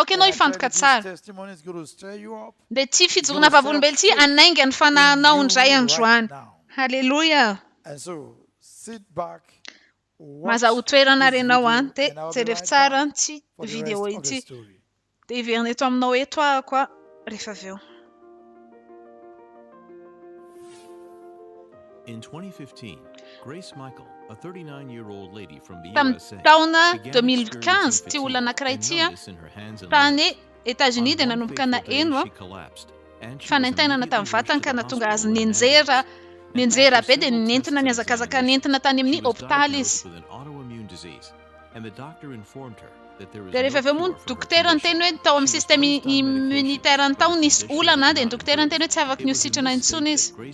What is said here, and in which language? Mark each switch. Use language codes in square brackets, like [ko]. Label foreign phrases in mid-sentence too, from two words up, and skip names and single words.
[mg] Aoka ianao hifantoka tsara. Dia ty fijoroana vavolombelona ty anainga ny fanahinao indray androany. Halleluja. Maza ho toerana renao dia jerevy tsara ty video ity. Dia hiverina eto aminao eto koa rehefa avy eo. [en] In 2015, Grace Michael, a 39-year-old lady from the USA, [mg] taona 2015 ty olona anankiray ty tany États-Unis dia nanomboka eno fanaintainana tamin'ny vatany ka nahatonga azy nenjera be dia nentina niazakazaka nentina tany amin'ny hôpitaly izy. Dia rehefa avy eo moa ny dokotera niteny hoe tao amin'ny [fr] système immunitaire [mg] tao nisy olana dia ny dokotera niteny hoe tsy afaka ny hositrana intsony izy.